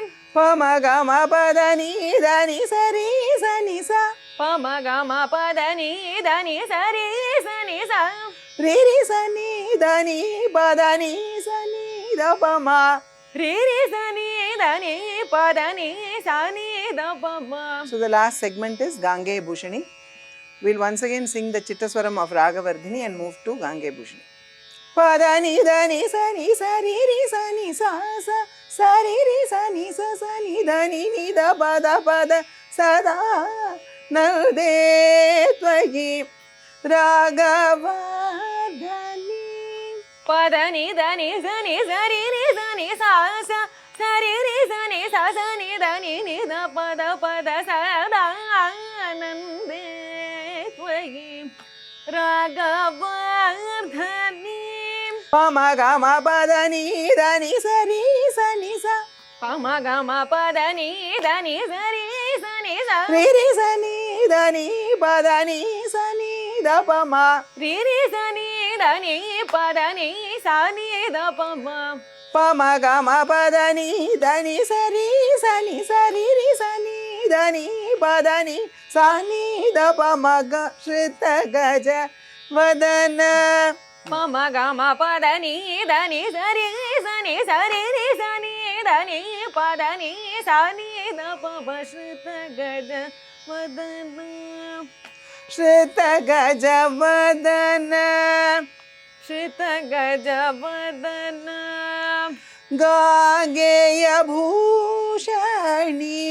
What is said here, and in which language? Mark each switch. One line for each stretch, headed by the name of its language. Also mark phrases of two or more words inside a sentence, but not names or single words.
English: पम गम पदनि धनि सरि सनि सा पम गम पदनि धनि सरि सनि सा रि रि सनि धनि पदनि सनि द पम रि रि सनि धनि पदनि सनि द पम. So the last segment is Gange Bhushani. We'll once again sing the Chittaswaram of Raghavardhini and move to Gange Bhushani. Padani dhani sani sari ri sani sa sa sari ri sani sa sani dhani ni da pada pada
Sanskrit: सदा नन्दे त्वयि राघवर्धनि. पदनि धनि सनि सरि रि सनि सा सा सरि रि सनि सा सनि धनि नि द पद पद सदानन्दे त्वयि राघवर्धनीं Pama gama padani dhani sari sani sa पम गम पदनि धनि सरि सनि सा ri ri sani dhani padani sani da pama रि रि सनि धनि पदनि सनि द पम Pama gama padani dhani sari sani sari ri sani dhani padani sani da pama ga श्रित गज वदन पम गम पदनि धनि सरि सनि सरि रि सनि धनि पदनि सनि द पम श्रुत गज वदन श्रित गज वदन श्रुत गज वदन गाङ्गेय भूषणि